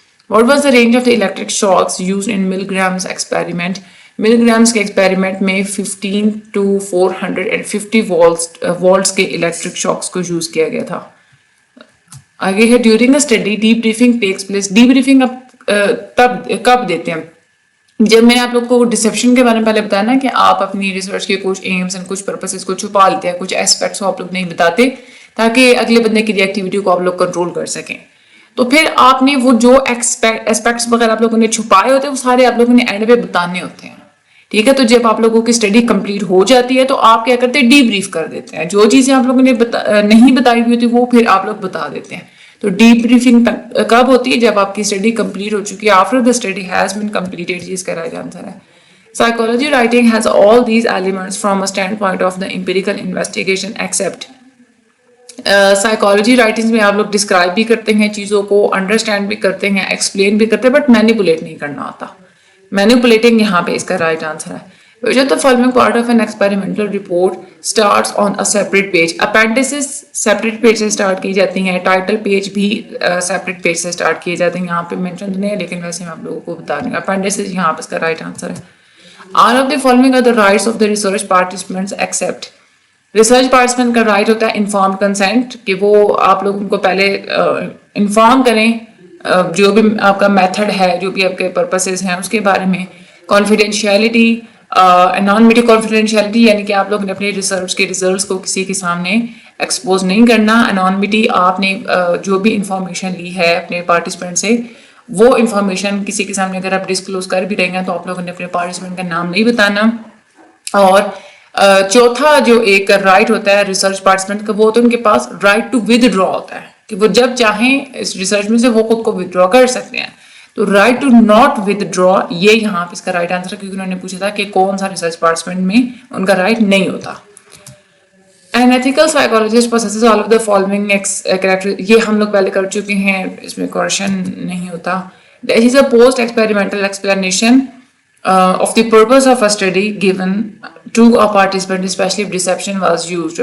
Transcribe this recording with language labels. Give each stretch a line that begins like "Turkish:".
English: What was the range of the electric shocks used in Milgram's experiment?
Urdu: Milgram's کے experiment میں
English: 15 to 450 volts
Urdu: کے
English: electric shocks
Urdu: کو use کیا گیا تھا. آگے ہے
English: during a study debriefing takes place.
Urdu: debriefing تب کب دیتے ہیں؟ جب میں نے آپ لوگ کو ڈسیپشن کے بارے میں پہلے بتایا نا کہ آپ اپنی ریسرچ کے کچھ ایمز اور کچھ پرپسز کو چھپا لیتے ہیں, کچھ ایسپیکٹس کو آپ لوگ نہیں بتاتے تاکہ اگلے بندے کی ایکٹیویٹی کو آپ لوگ کنٹرول کر سکیں. تو پھر آپ نے وہ جو ایسپیکٹس وغیرہ آپ لوگوں نے چھپائے ہوتے ہیں وہ سارے آپ لوگوں نے اینڈ پہ بتانے ہوتے ہیں. ٹھیک ہے, تو جب آپ لوگوں کی اسٹڈی کمپلیٹ ہو جاتی ہے تو آپ کیا کرتے ہیں, ڈی بریف کر دیتے ہیں. جو چیزیں آپ لوگوں نے نہیں بتائی ہوئی ہوتی وہ پھر آپ لوگ بتا دیتے ہیں. تو ڈی بریفنگ کب ہوتی ہے؟ جب آپ کی اسٹڈی کمپلیٹ ہو چکی ہے,
English: After the study has been completed.
Urdu: اس کا رائٹ آنسر ہے.
English: Psychology writing has all these elements from a standpoint of the empirical investigation except.
Urdu: Psychology writing میں آپ لوگ ڈسکرائب بھی کرتے ہیں چیزوں کو, انڈرسٹینڈ بھی کرتے ہیں, ایکسپلین بھی کرتے ہیں, بٹ مینیپولیٹ نہیں کرنا ہوتا. مینیپولیٹنگ یہاں پہ اس کا رائٹ آنسر ہے.
English: Which of the following part of an experimental report starts on a separate page?
Urdu: Appendices
English: separate page
Urdu: سے start کی جاتی ہیں, ٹائٹل پیج بھی separate page سے start کیے جاتے ہیں. یہاں پہ مینشن نہیں ہے لیکن ویسے میں آپ لوگوں کو بتا رہی ہوں. Appendices یہاں پہ اس کا رائٹ آنسر ہے.
English: All of the following are the rights of the research participants except.
Urdu: Research participant کا رائٹ ہوتا ہے انفارم کنسینٹ, کہ وہ آپ لوگ ان کو پہلے انفارم کریں جو بھی آپ کا میتھڈ ہے, جو بھی آپ کے پرپسز ہیں اس کے بارے میں. کانفیڈینشیلٹی, انانیمٹی کانفیڈینشیلٹی یعنی کہ آپ لوگ نے اپنے ریسرچ کے ریزلٹس کو کسی کے سامنے ایکسپوز نہیں کرنا. انانیمٹی, آپ نے جو بھی انفارمیشن لی ہے اپنے پارٹیسپینٹ سے وہ انفارمیشن کسی کے سامنے اگر آپ ڈسکلوز کر بھی رہے ہیں تو آپ لوگوں نے اپنے پارٹیسپینٹ کا نام نہیں بتانا. اور چوتھا جو ایک رائٹ ہوتا ہے ریسرچ پارٹیسپینٹ کا, وہ تو ان کے پاس رائٹ ٹو ود ڈرا ہوتا ہے, کہ وہ جب چاہیں اس ریسرچ میں سے وہ خود کو ود ڈرا کر سکتے ہیں. تو
English: right to not withdraw
Urdu: یہ یہاں پہ اس کا رائٹ آنسر ہے, کیونکہ انہوں نے پوچھا تھا کہ کون سا ریسرچ پارٹیسپینٹ میں ان کا رائٹ نہیں ہوتا.
English: An ethical psychologist possesses all of the following characteristics.
Urdu: یہ ہم لوگ پہلے کر چکے ہیں, اس میں کوریشن نہیں ہوتا.
English: This is a post experimental explanation of the purpose of a study given to a participant, especially if deception was used.